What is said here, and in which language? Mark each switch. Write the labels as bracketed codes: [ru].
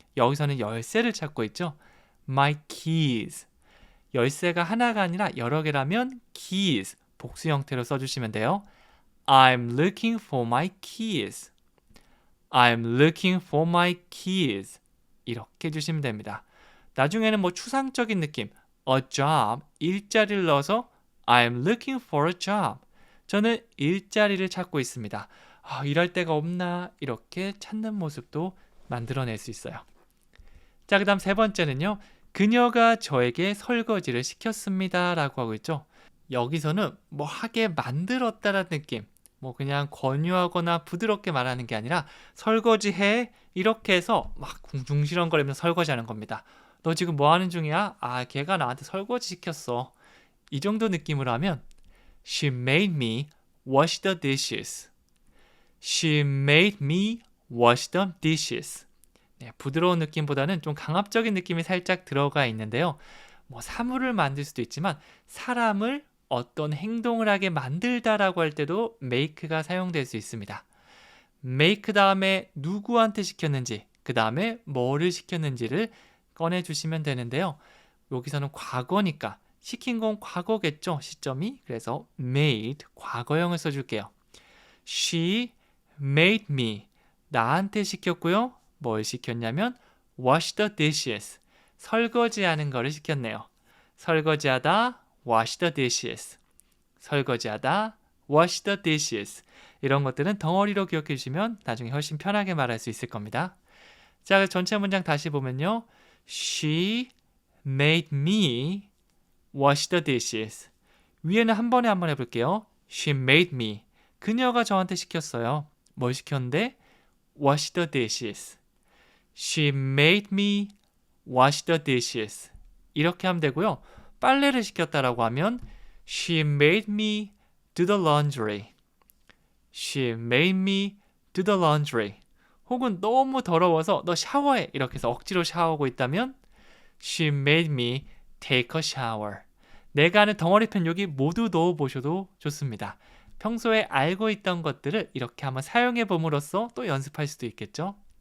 [ko] 여기서는 열쇠를 찾고 있죠. [en] My keys. [ko] 열쇠가 하나가 아니라 여러 개라면 keys. 복수 형태로 써주시면 돼요. [en] I'm looking for my keys. I'm looking for my keys. [ko] 이렇게 해주시면 됩니다. 나중에는 뭐 추상적인 느낌, [en] a job, [ko] 일자리를 넣어서 [en] I'm looking for a job. [ko] 저는 일자리를 찾고 있습니다. 일할 데가 없나? 이렇게 찾는 모습도 만들어낼 수 있어요. 자, 그 다음 세 번째는요. 그녀가 저에게 설거지를 시켰습니다. 라고 하고 있죠. 여기서는 뭐 하게 만들었다라는 느낌. 뭐 그냥 권유하거나 부드럽게 말하는 게 아니라 설거지해 이렇게 해서 막 궁중시렁거리면서 설거지하는 겁니다. 너 지금 뭐 하는 중이야? 걔가 나한테 설거지 시켰어. 이 정도 느낌으로 하면 [en] She made me wash the dishes. She made me wash the dishes. [ko] 네, 부드러운 느낌보다는 좀 강압적인 느낌이 살짝 들어가 있는데요. 뭐 사물을 만들 수도 있지만 사람을 어떤 행동을 하게 만들다라고 할 때도 make가 사용될 수 있습니다. make 다음에 누구한테 시켰는지, 그 다음에 뭐를 시켰는지를 꺼내주시면 되는데요. 여기서는 과거니까 시킨 건 과거겠죠, 시점이. 그래서 made, 과거형을 써줄게요. [en] She made me, [ko] 나한테 시켰고요. 뭘 시켰냐면 [en] wash the dishes. [ko] 설거지하는 거를 시켰네요. 설거지하다 [en] wash the dishes. 설거지하다 wash the dishes. [ko] 이런 것들은 덩어리로 기억해 주시면 나중에 훨씬 편하게 말할 수 있을 겁니다. 자, 전체 문장 다시 보면요. [en] She made me wash the dishes. [ko] 위에는 한 번에 한번 해볼게요. [en] She made me. [ko] 그녀가 저한테 시켰어요. 뭘 시켰는데? [en] Wash the dishes. She made me wash the dishes. [ko] 이렇게 하면 되고요. 빨래를 시켰다라고 하면 [en] She made me do the laundry. She made me do the laundry. [ko] 혹은 너무 더러워서 너 샤워해 이렇게 해서 억지로 샤워하고 있다면 [en] She made me take a shower. [ko] 내가 하는 덩어리편 여기 모두 넣어보셔도 좋습니다. 평소에 알고 있던 것들을 이렇게 한번 사용해 봄으로써 또 연습할 수도 있겠죠.